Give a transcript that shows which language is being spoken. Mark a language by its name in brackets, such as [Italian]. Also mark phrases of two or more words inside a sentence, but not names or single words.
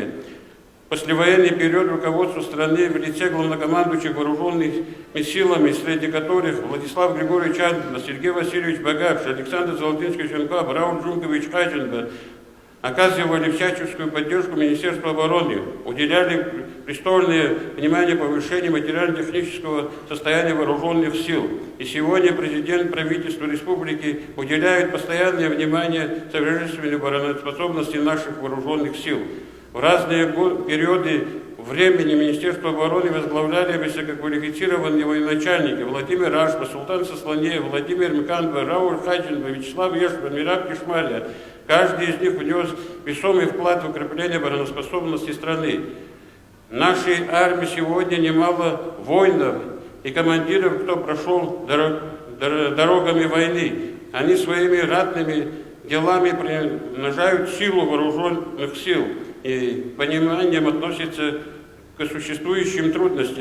[Russian] Послевоенный период руководства страны в лице главнокомандующих вооруженными силами, среди которых Владислав Григорьевич Антонов, Сергей Васильевич Багапш, Александр Золотынский Шенков, Рауль Джункович Хаченко, оказывали всяческую поддержку Министерства обороны, уделяли пристальное внимание повышению материально-технического состояния вооруженных сил. И сегодня президент правительства республики уделяет постоянное внимание совершенствованию обороноспособности наших вооруженных сил. В разные периоды времени Министерство обороны возглавляли высококвалифицированные военачальники: Владимир Ашба, Султан Сослонеев, Владимир Мканба, Рауль Хаченко, Вячеслав Ешпан, Мираб Кишмария. Каждый из них внес весомый вклад в укрепление обороноспособности страны. В нашей армии сегодня немало воинов и командиров, кто прошел дорогами войны. Они своими ратными делами примножают силу вооруженных сил и пониманием относятся к существующим трудностям.